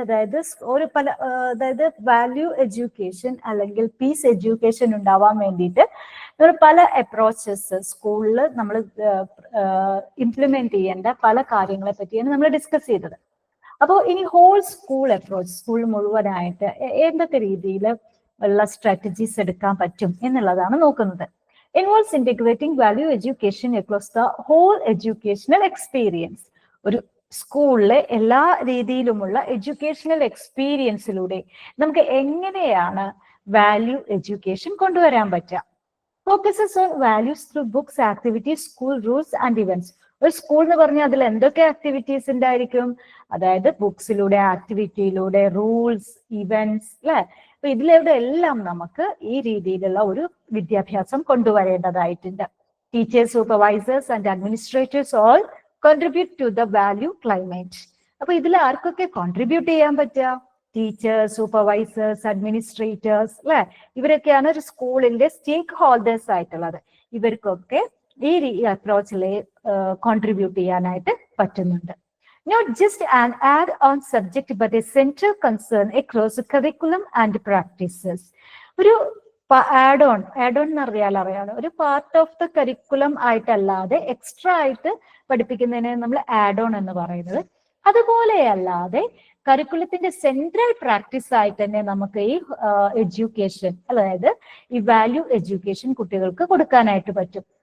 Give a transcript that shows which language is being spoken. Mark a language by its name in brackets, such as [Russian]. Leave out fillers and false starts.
[Malayalam] അതായത് value education അല്ലെങ്കിൽ piece education ഉണ്ടാവാൻ വേണ്ടിയിട്ട് നമ്മൾ പല അപ്രോച്ചസ് സ്കൂളിൽ നമ്മൾ ഇംപ്ലിമെന്റ് ചെയ്യേണ്ട പല കാര്യങ്ങളെ പറ്റിയാണ് നമ്മൾ ഡിസ്കസ് ചെയ്തത്. അപ്പോൾ ഇനി ഹോൾ സ്കൂൾ അപ്രോച്ച്, സ്കൂൾ മുഴുവനായിട്ട് എന്തൊക്കെ രീതിയിൽ ഉള്ള സ്ട്രാറ്റജീസ് എടുക്കാൻ പറ്റും എന്നുള്ളതാണ് നോക്കുന്നത്. [English] Involves integrating value education across the whole educational experience. [Malayalam] ഒരു സ്കൂളിലെ എല്ലാ രീതിയിലുമുള്ള എഡ്യൂക്കേഷണൽ എക്സ്പീരിയൻസിലൂടെ നമുക്ക് എങ്ങനെയാണ് വാല്യൂ എഡ്യൂക്കേഷൻ കൊണ്ടുവരാൻ പറ്റുക? [English] Focuses on values through books, activities, school rules and events. [Malayalam] ഒരു സ്കൂൾ എന്ന് പറഞ്ഞാൽ അതിൽ എന്തൊക്കെ ആക്ടിവിറ്റീസ് ഉണ്ടായിരിക്കും? അതായത് ബുക്സിലൂടെ, ആക്ടിവിറ്റിയിലൂടെ, റൂൾസ്, ഇവന്റ്സ്, അല്ലെ? അപ്പൊ ഇതിലൂടെ എല്ലാം നമുക്ക് ഈ രീതിയിലുള്ള ഒരു വിദ്യാഭ്യാസം കൊണ്ടുവരേണ്ടതായിട്ടുണ്ട്. [English] Teachers, supervisors and administrators all contribute to the value climate. [Malayalam] അപ്പൊ ഇതിൽ ആർക്കൊക്കെ കോൺട്രിബ്യൂട്ട് ചെയ്യാൻ പറ്റുക? ടീച്ചേഴ്സ്, സൂപ്പർവൈസേഴ്സ്, അഡ്മിനിസ്ട്രേറ്റേഴ്സ്, അല്ലെ? ഇവരൊക്കെയാണ് ഒരു സ്കൂളിന്റെ സ്റ്റേക്ക് ഹോൾഡേഴ്സ് ആയിട്ടുള്ളത്. ഇവർക്കൊക്കെ ഈ അപ്രോച്ചിലെ കോൺട്രിബ്യൂട്ട് ചെയ്യാനായിട്ട് പറ്റുന്നുണ്ട്. [English] Not just an add-on subject, but a central concern across curriculum and practices. [Malayalam] ഒരു ആഡ് ഓൺ എന്ന് അറിയാലോ, ഒരു [English] part of the curriculum [Malayalam] ആയിട്ടല്ലാതെ extra ആയിട്ട് പഠിപ്പിക്കുന്നതിനെ നമ്മൾ ആഡ് ഓൺ എന്ന് പറയുന്നത്. അതുപോലെ അല്ലാതെ കരിക്കുലത്തിന്റെ സെൻട്രൽ പ്രാക്ടീസ് ആയിട്ട് തന്നെ നമുക്ക് ഈ എഡ്യൂക്കേഷൻ, അതായത് ഈ വാല്യൂ എഡ്യൂക്കേഷൻ കുട്ടികൾക്ക് കൊടുക്കാനായിട്ട് പറ്റും.